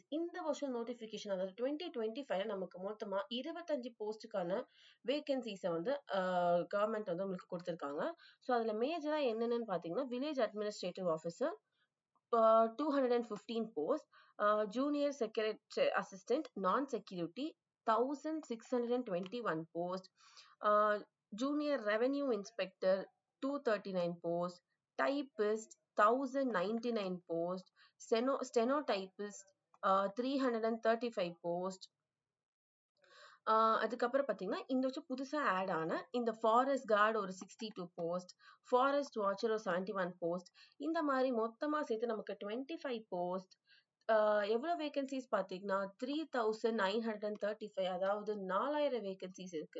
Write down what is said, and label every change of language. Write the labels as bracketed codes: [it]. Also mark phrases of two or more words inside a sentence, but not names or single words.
[ta] இந்த வருஷம் நோட்டிபிகேஷன், அதாவது 2025 நமக்கு மொத்தமா 25 போஸ்டுக்கான வேகன்சிஸை வந்து கவர்மெண்ட் வந்து உங்களுக்கு கொடுத்திருக்காங்க. [en] ஸோ [ta] அதுல மேஜரா என்னென்னு பாத்தீங்கன்னா [en] village administrative officer 215 post, junior secretary assistant non security 1621 post, junior revenue inspector 239 post, typist 1099 post, stenotypist 335 post. [ta] அதுக்கப்புறம் பாத்தீங்கன்னா இந்த வருஷம் புதுசா ஆட் ஆன இந்த [en] forest guard [ta] ஒரு 62 போஸ்ட், [en] forest watcher [ta] ஒரு 71 போஸ்ட், இந்த மாதிரி மொத்தமா சேர்த்து நமக்கு 25 போஸ்ட். எவ்வளவு வேகன்சிஸ் பாத்தீங்கன்னா 3935, அதாவது 4000 வேகன்சிஸ் இருக்கு.